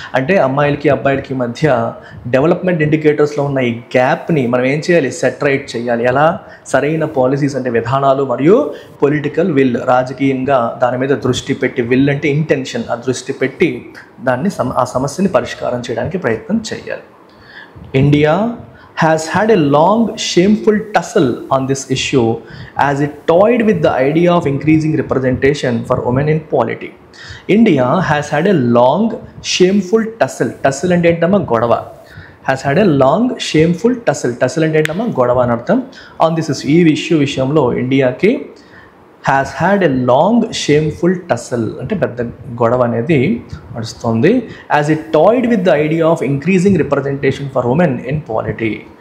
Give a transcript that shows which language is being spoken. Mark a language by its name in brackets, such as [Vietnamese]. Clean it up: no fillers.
[Telugu] అంటే అమ్మాయిలకి అబ్బాయిలకి మధ్య డెవలప్మెంట్ ఇండికేటర్స్లో ఉన్న ఈ గ్యాప్ని మనం ఏం చేయాలి? సెట్ రైట్ చేయాలి. ఎలా? సరైన పాలసీస్ అంటే విధానాలు మరియు పొలిటికల్ విల్, రాజకీయంగా దాని మీద దృష్టి పెట్టి, విల్ అంటే ఇంటెన్షన్, ఆ దృష్టి పెట్టి దాన్ని ఆ సమస్యని పరిష్కారం చేయడానికి ప్రయత్నం చేయాలి. [English] India has had a long shameful tussle on this issue as it toyed with the idea of increasing representation for women in polity. India has had a long shameful tussle [Telugu] అంటే ఏంటమ్మా? గొడవ. [English] has had a long shameful tussle [Telugu] అంటే ఏంటమ్మా గొడవ అని అర్థం. On this ఈ విషయంలో ఇండియాకి [English] has had a long shameful tussle [Telugu] అంటే పెద్ద గొడవ అనేది నడుస్తుంది. [English] As it toyed with the idea of increasing representation for women in polity.